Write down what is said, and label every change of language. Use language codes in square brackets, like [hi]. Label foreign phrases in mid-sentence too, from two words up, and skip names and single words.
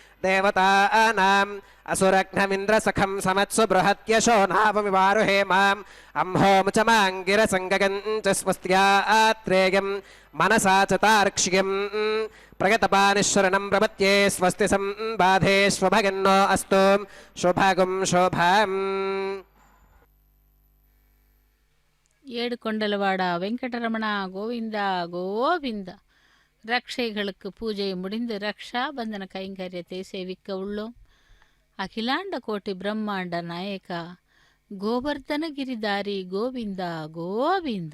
[sa] దేవతానాం అసురఘ్నమింద్రసఖం సమత్సు బృహత్యశో నావమివారుహేమాం అంహోముచమాంగిరసంగగం చ స్వస్త్యాత్రేయం మనసా చ తార్క్ష్యం ప్రగతపానిశరణం ప్రపత్యే స్వస్తి సంబాధేష్వభగన్నో అస్తు శుభగం శుభం. [te] ఏడు కొండలవాడా వెంకటరమణా గోవిందా గోవిందా. [ta] ரக்ஷைகளுக்கு பூஜை முடிந்து ரக்ஷா பந்தன கைங்கரியத்தை சேவிக்க உள்ளோம். அகிலாண்ட கோட்டி பிரம்மாண்ட நாயகா கோவர்தன கிரிதாரி கோவிந்தா கோவிந்தா.